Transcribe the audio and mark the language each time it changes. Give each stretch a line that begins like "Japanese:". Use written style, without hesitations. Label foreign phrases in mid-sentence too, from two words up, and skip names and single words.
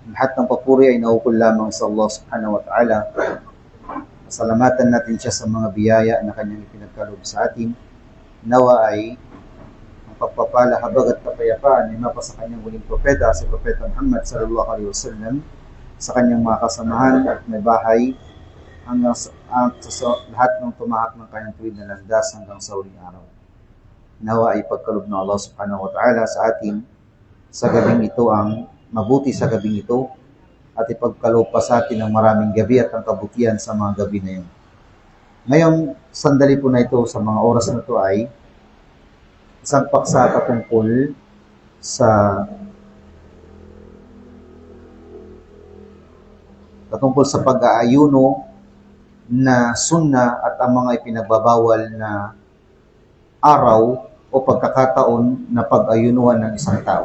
Filipino: Lahat ng papuri ay naukol lamang sa Allah
Arabic: سبحانه وتعالى.
Filipino: Salamatan natin siya sa mga biyaya na kanyang ipinagkaloob sa atin. Nawa ay ang pagpapala, habag at kapayapaan ay mapa sa kanyang huling propeta, si Propeta Muhammad
Arabic: صلى الله عليه وسلم,
Filipino: sa kanyang mga kasamahan at may bahay hanggang sa lahat ng tumahak ng kanyang tuwid na landas hanggang sa huling araw. Nawa ay pagkaloob ng Allah
Arabic: سبحانه وتعالى
Filipino: sa atin sa gabing ito ang mabuti sa gabing ito at ipagkaloob pa sa atin ang maraming gabi at ang kabutihan sa mga gabi na yun. Ngayong sandali po na ito, sa mga oras na ito ay isang paksa patungkol sa pag-aayuno na sunna at ang mga ipinagbabawal na araw o pagkakataon na pag-ayunuhan ng isang tao.